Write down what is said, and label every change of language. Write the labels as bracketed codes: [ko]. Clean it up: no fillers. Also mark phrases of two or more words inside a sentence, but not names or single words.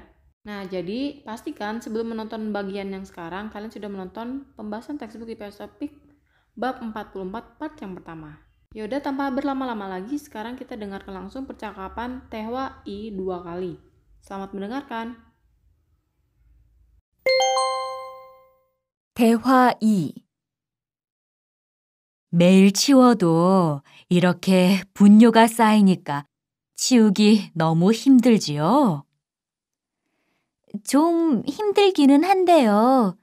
[id] Nah, jadi pastikan sebelum menonton bagian yang sekarang, kalian sudah menonton pembahasan textbook IPS topik bab 44 part yang pertama. Yaudah, tanpa berlama-lama lagi, sekarang kita dengarkan langsung percakapan Tehwa I 2 kali. Selamat mendengarkan. [ko] 대화 2. 매일 치워도 이렇게 분뇨가 쌓이니까 치우기 너무 힘들지요? 좀 힘들기는 한데요.